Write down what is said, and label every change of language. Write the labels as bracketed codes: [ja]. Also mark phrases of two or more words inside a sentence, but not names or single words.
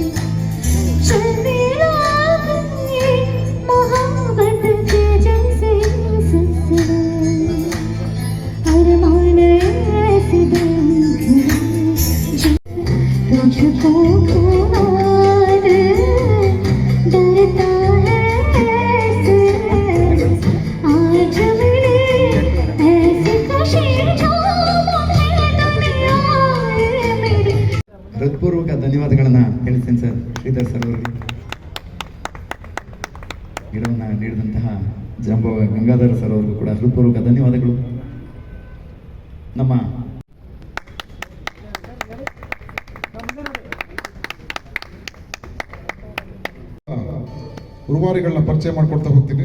[hi] चलने लगे मोहब्बत के जैसे सिलसिले, अरमान ऐसे दिल में खिले तुझको खुमार डरता है ऐसे. आज मिले ऐसी खुशी जो मुझे दुनिया मेरी. [kn] ಹೃತ್ಪೂರ್ವಕ ಧನ್ಯವಾದಗಳನ್ನು ಹೇಳ್ತೀನಿ ಸರ್. ಶ್ರೀಧರ್ ಸರ್ ಅವರಿಗೆ ಗಿಡವನ್ನು ನೀಡಿದಂತಹ ಜಾಂಬವ ಗಂಗಾಧರ ಸರ್ ಅವ್ರಿಗೂ ಕೂಡ ಹೃತ್ಪೂರ್ವಕ ಧನ್ಯವಾದಗಳು. ನಮ್ಮ ರೂವಾರಿಗಳನ್ನ ಪರಿಚಯ ಮಾಡಿಕೊಡ್ತಾ ಹೋಗ್ತೀನಿ.